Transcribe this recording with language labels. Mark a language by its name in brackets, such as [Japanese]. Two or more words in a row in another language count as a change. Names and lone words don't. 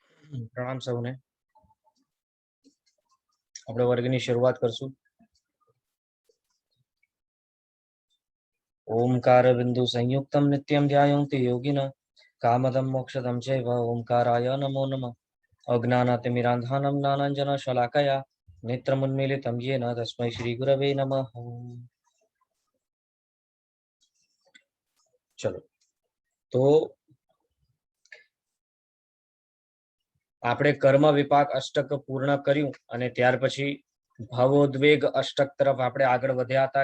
[Gujarati] પ્રણામ સૌને। આપણે વર્ગની શરૂઆત કરશું। [Sanskrit] ओंकार बिंदु संयुक्तम नित्यं ध्यायन्ति योगिनः कामदं मोक्षदं चैव ओंकाराय नमो नमः। अज्ञानातिमिरान्धानं ज्ञानाञ्जनशलाकया नेत्रमुन्मीलितं येन तस्मै श्रीगुरवे नमः। [Gujarati] ચલો તો આપણે કર્મ વિપાક અષ્ટક પૂર્ણ કર્યું અને ત્યાર પછી ભાવોદ્વેગ અષ્ટક તરફ આપણે આગળ વધ્યા હતા।